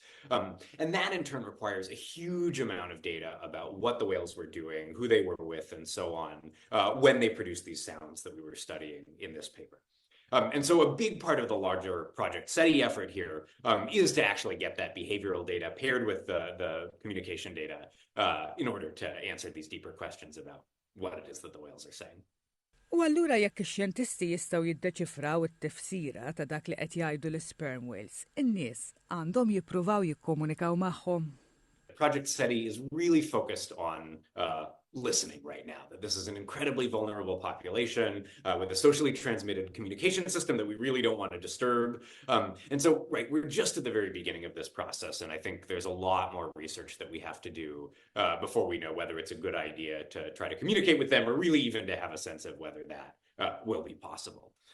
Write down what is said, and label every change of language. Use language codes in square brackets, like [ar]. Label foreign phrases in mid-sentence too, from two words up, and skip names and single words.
[en] And that in turn requires a huge amount of data about what the whales were doing, who they were with, and so on, when they produced these sounds that we were studying in this paper. And so a big part of the larger Project SETI effort here is to actually get that behavioral data paired with the communication data in order to answer these deeper questions about what it is that the whales are saying. [mt] U allura jekk ix-xjentisti jistgħu jiddeċifraw it-tifsira ta' dak li qed jgħidu l- [en] sperm whales, [mt] in-nies għandhom jippruvaw jikkomunikaw magħhom. [en] Project SETI is really focused on listening right now, that this is an incredibly vulnerable population with a socially transmitted communication system that we really don't want to disturb. And so, right, we're just at the very beginning of this process, and I think there's a lot more research that we have to do before we know whether it's a good idea to try to communicate with them or really even to have a sense of whether that will be possible.